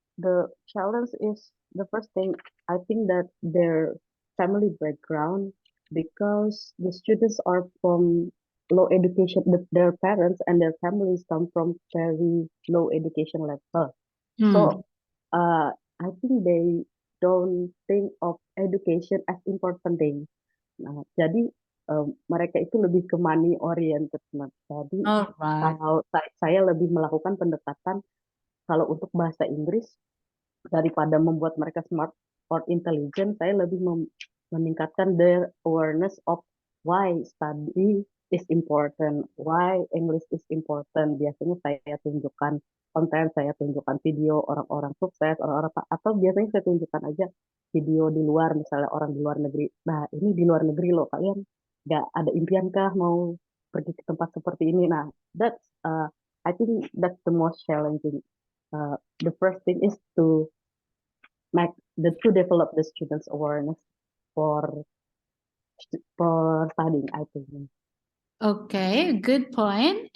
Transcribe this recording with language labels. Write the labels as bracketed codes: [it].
[en] The challenge is the first thing. I think that their family background, because the students are from low education, their parents and their families come from very low education level. So I think they don't think of education as important thing. [id] Nah, jadi mereka itu lebih ke money oriented. Nah, jadi [en] Alright. [id] kalau saya lebih melakukan pendekatan kalau untuk bahasa Inggris daripada membuat mereka [en] smart or intelligent, [id] saya lebih meningkatkan [en] their awareness of why study is important, [id] why English is important. Biasanya saya tunjukkan konten, saya tunjukkan video orang-orang sukses, orang-orang atau biasanya saya tunjukkan aja video di luar, misalnya orang di luar negeri. Nah, ini di luar negeri loh, kalian nggak ada impian kah mau pergi ke tempat seperti ini? [en] Nah, that's I think that's the most challenging. The first thing is to develop the students' awareness for studying, I think. Okay, good point.